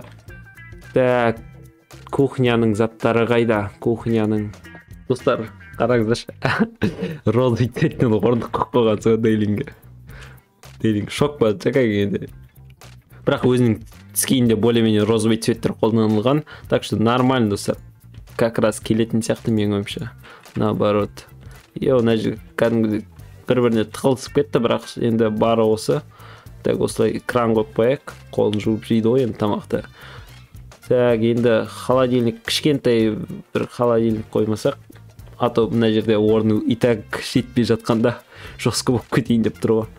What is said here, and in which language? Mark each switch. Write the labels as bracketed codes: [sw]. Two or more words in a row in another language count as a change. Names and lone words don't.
[kk] Так, кухняның заттары қайда? Кухняның. Достар, қараңыздаршы. [ru] Розовый цветінен [kk] орындық көп қойған сол дейлинге. Дейлинг шок болады, жақай кегенде. Бірақ өзінің скинінде [ru] более-менее розовый цветтер [kk] қолданылған. [ru] Так что нормально, достар. Как раз [kk] келетін сияқты мен ойымша. Наоборот. Мына жерге кәдімгідей бір-біріне тығылысып кетті, бірақ енді бары осы. Так, осылай экран қойып қояйық. Қолын жуып жейді ғой енді тамақты. Так, енді холодильник, кішкентай бір холодильник қоймасақ, [ru] а то [kk] мына жерде орны [ru] и так [kk] жетпей жатқанда жостко болып кетейін деп тұр ғой.